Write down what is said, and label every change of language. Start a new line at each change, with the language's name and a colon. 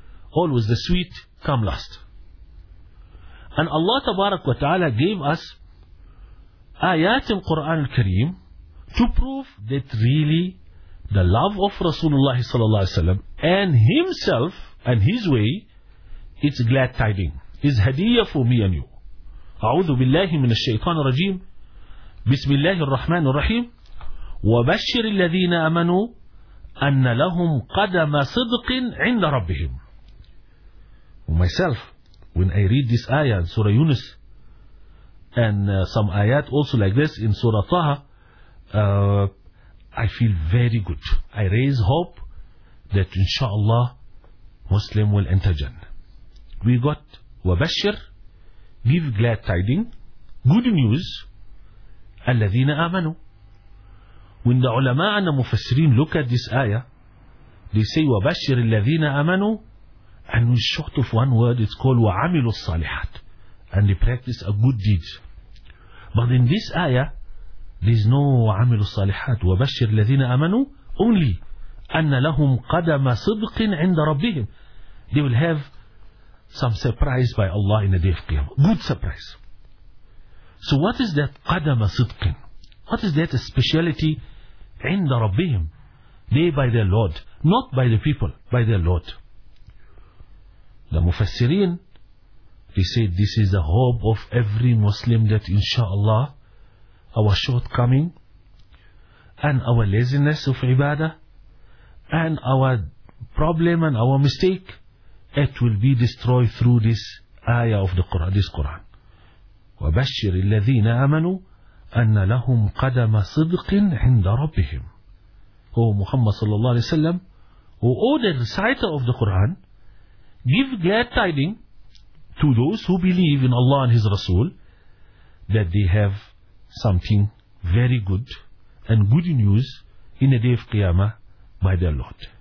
English: Always the sweet come last. And Allah tabarak wa ta'ala gave us ayat in Quran al-Kareem to prove that really the love of Rasulullah sallallahu alayhi wa sallam and himself and his way, it's glad tiding. It's hadiyah for me and you.
Arabic: A'udhu billahi min ash-shaytan rajim. Bismillahir rahmanir rahim. وبشر الذين آمنوا أن لهم قدم صدق عند ربهم.
English: Myself, when I read this ayah in Surah Yunus and some ayat also like this in Surah Taha, I feel very good. I raise hope that inshallah Muslim will enter Jannah. We got وبشر, give glad tidings, good news,
Arabic: الذين آمنوا.
English: When the ulama and the mufassirin look at this ayah, they say,
Arabic: وَبَشِّرِ الَّذِينَ آمَنُوا,
English: and we short of one word, it's called
Arabic: وَعَمِلُوا الصَّالِحَاتِ,
English: and they practice a good deed. But in this ayah, there's no
Arabic: وَعَمِلُوا الصَّالِحَاتِ, وَبَشِّرِ الَّذِينَ آمَنُوا,
English: only
Arabic: أَنَّ لَهُمْ قَدَمَ صِدْقٍ عِنْدَ رَبِّهِمْ.
English: They will have some surprise by Allah in the day of Qiyamah. Good surprise. So what is that
Arabic: قَدَمَ صِدْقٍ?
English: What is that speciality?
Arabic: عند ربهم,
English: they by their Lord, not by the people, by their Lord. The Mufassirin, they said this is the hope of every Muslim that inshallah our shortcoming and our laziness of ibadah and our problem and our mistake, it will be destroyed through this ayah of the Quran, this Quran.
Arabic: وبشر الذين آمنوا أن لهم قدم صدق عند ربهم.
English: Oh Muhammad sallallahu alayhi wa sallam, oh the reciter of the Quran, give glad tidings to those who believe in Allah and His Rasul that they have something very good and good news in the day of Qiyamah by their Lord.